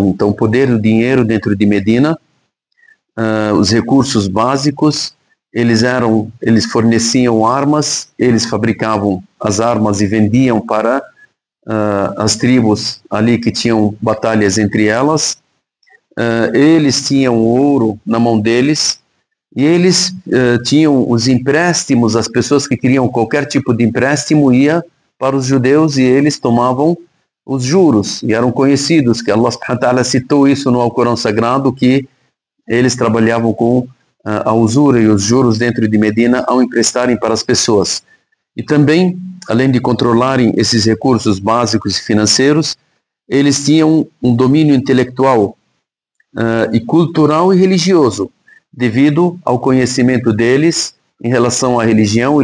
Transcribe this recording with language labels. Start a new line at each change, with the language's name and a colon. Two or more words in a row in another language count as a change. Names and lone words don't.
Portuguese: Então, o poder do dinheiro dentro de Medina, os recursos básicos, eles forneciam armas, eles fabricavam as armas e vendiam para as tribos ali que tinham batalhas entre elas. Eles tinham ouro na mão deles e eles tinham os empréstimos. As pessoas que queriam qualquer tipo de empréstimo ia para os judeus e eles tomavam os juros, e eram conhecidos, que
Arabic: الله سبحانه وتعالى
Portuguese: citou isso no Alcorão Sagrado, que eles trabalhavam com a usura e os juros dentro de Medina ao emprestarem para as pessoas. E também, além de controlarem esses recursos básicos e financeiros, eles tinham um domínio intelectual e cultural e religioso, devido ao conhecimento deles em relação à religião.